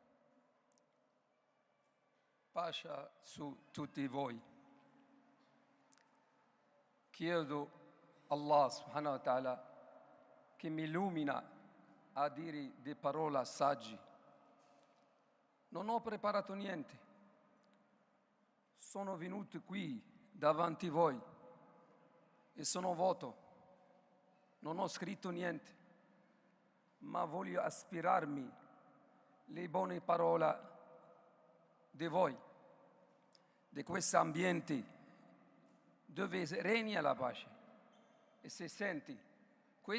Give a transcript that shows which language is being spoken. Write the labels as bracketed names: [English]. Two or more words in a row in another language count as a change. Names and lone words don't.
[Italian] Pace su tutti voi. Chiedo [Arabic] الله سبحانه و تعالى [Italian] che mi illumina a dire delle parole sagge. Non ho preparato niente. Sono venuto qui davanti a voi e sono vuoto. Non ho scritto niente, ma voglio aspirarmi le buone parole di voi, di questo ambiente dove regna la pace e si sente.